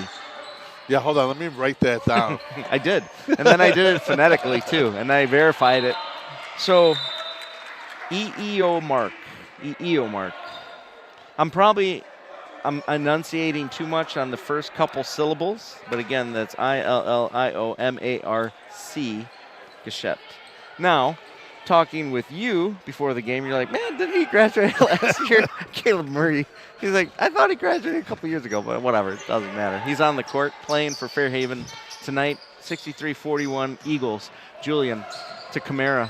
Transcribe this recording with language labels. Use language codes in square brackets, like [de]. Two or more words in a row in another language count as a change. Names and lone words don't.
[en] Yeah, hold on. Let me write that down. I did. And then I did it phonetically, too, and I verified it. So, E-E-O Mark. E-E-O Mark. I'm enunciating too much on the first couple syllables, but again, that's I-L-L-I-O-M-A-R-C, Gachette. Now, talking with you before the game, you're like, man, didn't he graduate last year? Caleb Murray. He's like, I thought he graduated a couple years ago, but whatever, it doesn't matter. He's on the court playing for Fairhaven tonight, 63-41 Eagles. Julian to Camara.